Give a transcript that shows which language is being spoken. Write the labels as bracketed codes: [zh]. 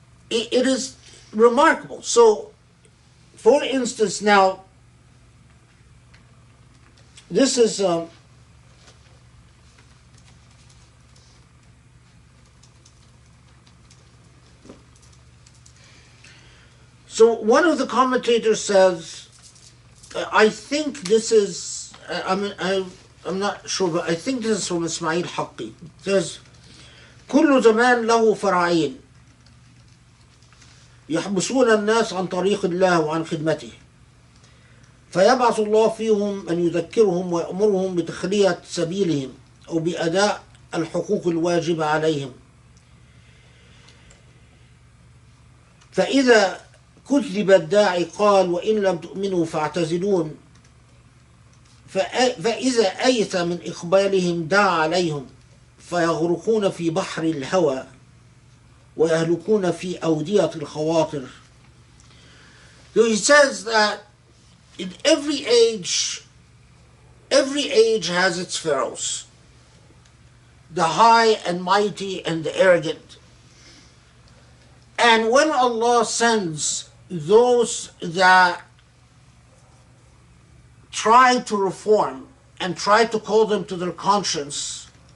[en] It is remarkable. So, for instance, now, this is so one of the commentators says, I think this is, I'm not sure, but I think this is from Ismail Haqqi. It says, [ar] كل زمان له فرعين يحبسون الناس عن طريق الله وعن خدمته فيبعث الله فيهم من يذكرهم ويأمرهم بتخلية سبيلهم أو بأداء الحقوق الواجبة عليهم فإذا كذب الداعي قال وإن لم تؤمنوا فاعتزلون فإذا أيس من إقبالهم دعا عليهم فيغرقون في بحر الهوى ويهلكون في أودية الخواطر. [en] So he says that in every age has its pharaohs, the high and mighty and the arrogant. And when Allah sends those that try to reform and try to call them to their conscience,